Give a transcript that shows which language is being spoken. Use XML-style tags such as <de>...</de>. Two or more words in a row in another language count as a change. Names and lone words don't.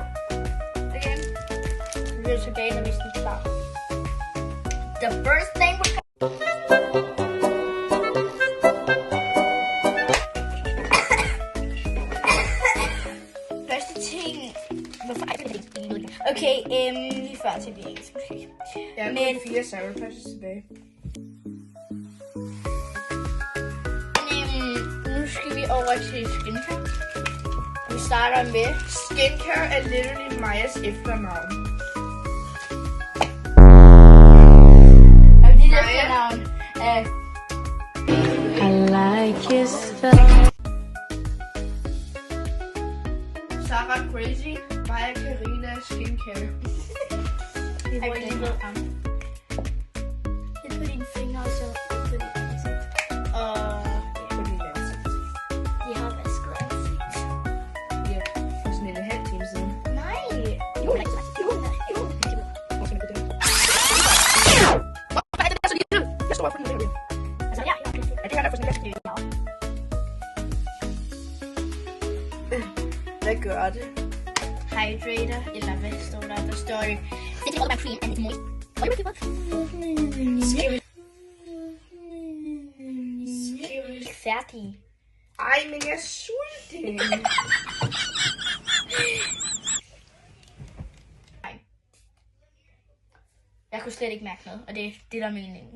<da>Okay. Vi bliver tilbage, når vi er klar.</da> <en>The first thing we're</en> <da>første ting. Hvorfor er det ikke? Okay, vi er færdige til det engelske måske. Jeg har Men- kun 4 Sour Patches tilbage. Nu skal vi over til skincare. Vi starter med Skincare er literally Majas efternavn. og dit efternavn er</da> <en>I like his style. Sarah crazy.</en> <da>Mig og Karina skincare. Ej, hvor lige ved om. Lidt på dine fingre og så på dit ansigt. Og På dit ansigt. de har vasket ansigt. Ja, for sådan en halv time siden. Nej. Jo. Nej, det er så lille. Jeg står for den her. Altså, ja. Ja, det her er for sådan en Hvad gør det? Hydrator, eller hvad står der? Der står det.</da> <en>This is all about cream and it's moist. What do you</en> <da>Skal Ikke færdig. Ej, men jeg er sulten. Nej. Jeg kunne slet ikke mærke noget, og det er det, der er meningen.</da>